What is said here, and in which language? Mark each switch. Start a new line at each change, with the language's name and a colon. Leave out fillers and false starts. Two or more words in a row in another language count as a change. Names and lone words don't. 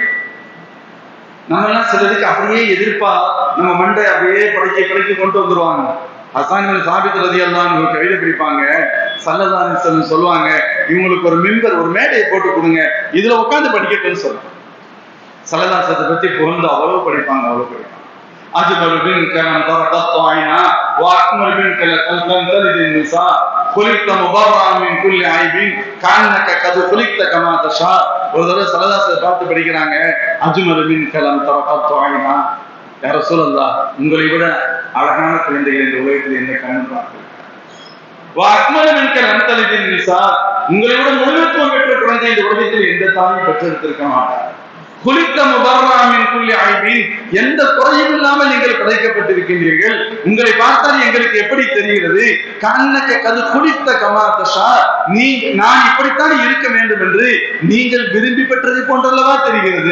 Tamil: நம்ம எல்லாம் சிலருக்கு அப்படியே எதிர்ப்பா நம்ம மண்டை அப்படியே படைக்க கொண்டு வந்துருவாங்க. ஹஸ்ஸான் பின் சாபித்
Arabic: رضي الله عنه
Tamil: கவிதை படிப்பாங்க.
Arabic: صلى الله عليه وسلم
Tamil: சொல்லுவாங்க, இவங்களுக்கு ஒரு மிம்பர், ஒரு மேடையை போட்டு கொடுங்க, இதுல உட்காந்து படிக்கட்டும்னு சொல்லுவாங்க.
Arabic: صلى الله عليه وسلم
Tamil: பத்தி புகழ்ந்து அவ்வளவு படிப்பாங்க, அவ்வளவு படிப்பாங்க.
Arabic: أجمل منك من طرقت عينا وأكمل منك لم تلد النساء خلقت مبرأ من كل عيب كأنك قد خلقت كما تشاء.
Tamil: ஒரு தடவை
Arabic: صلى الله عليه وسلم
Tamil: பார்த்து படிக்கிறாங்க,
Arabic: أجمل منك لم طرقت عينا. يا رسول الله,
Tamil: உங்களை விட அழகான குழந்தைகள் இந்த உலகத்தில் என்ன கண்ணு பார்க்கிறேன்.
Arabic: وأكمل منك لم تلد النساء.
Tamil: உங்களை விட முழுவதும் பெற்ற குழந்தை இந்த உலகத்தில் எந்த தாயும் பெற்றெடுத்திருக்க மாட்டார்.
Arabic: خلقت مبرأ من كل عيب.
Tamil: எந்த குறையும் இல்லாமல் நீங்கள் படைக்கப்பட்டிருக்கின்றீர்கள். உங்களை பார்த்தால் எங்களுக்கு எப்படி தெரிகிறது?
Arabic: كأنك قد خلقت كما تشاء.
Tamil: நான் இப்படித்தான் இருக்க வேண்டும் என்று நீங்கள் விரும்பி பெற்றதை போன்றல்லவா தெரிகிறது.